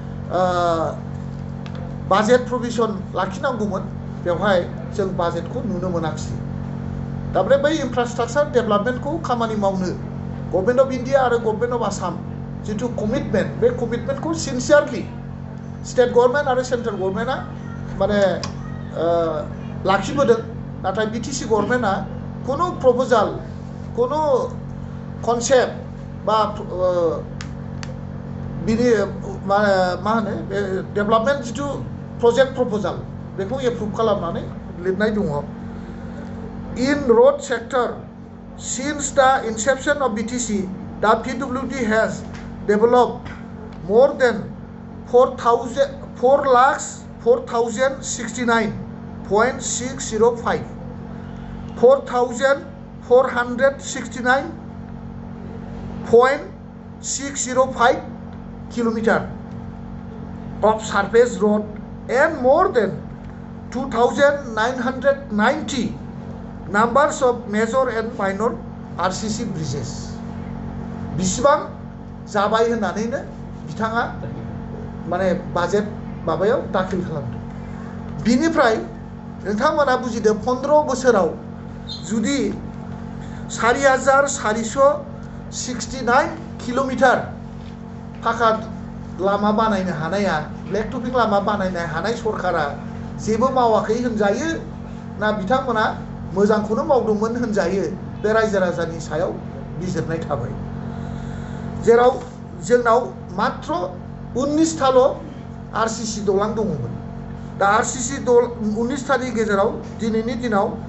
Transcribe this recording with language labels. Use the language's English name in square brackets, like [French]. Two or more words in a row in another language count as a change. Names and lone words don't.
[Bodo] बाजेट प्रभिजन लाखिनांगौमोन बेवहाय जों बाजेटखौ नुनो मोनाखिसै दाबरे बै इनफ्रास्ट्राक्चार डेभेलपमेन्टखौ खामानि मावनो [English] Government of India [Bodo] आरो [English] Government of Assam [Bodo] जिथु कमिटमेन्ट बे कमिटमेन्टखौ सिनसियारलि [English] State Government [Bodo] आरो सेन्ट्रेल गभर्नमेन्टआ माने लाखिबोदों नाथाय BTC गभर्नमेन्टआ कोनो प्रपोजाल कोनो कनसेप्ट बा बिनि मा होनो डेभेलपमेन्ट जिथु [English] project proposal [Bodo] बेखौ एप्रुभ खालामनानै लिरनाय दङ [English] in road sector since the inception of BTC the PWD has developed more than 4,069.605 4,469.605 kilometer of surface road and more than [Bodo] 2,990 [English] numbers of major and minor RCC bridges [Bodo] बिसिबां जाबाय होननानैनो बिथाङा माने बाजेट माबायाव दाखिल खालामदों बिनिफ्राय नोंथांमोना बुजिदो 15 बोसोराव जुदि 4,469 किलोमीटर फाखा लामा बानायनो हानाया [English] black topping [Bodo] लामा बानायनो हानाय सरकारा जेबो मावाखै होनजायो ना बिथांमोना मोजांखौनो मावदोंमोन होनजायो बे रायजो राजानि सायाव बिजिरनाय थाबाय जेराव जोंनाव मात्र 19 थाल' RCC दलां दङमोन दा RCC 19 थानि गेजेराव दिनैनि दिनाव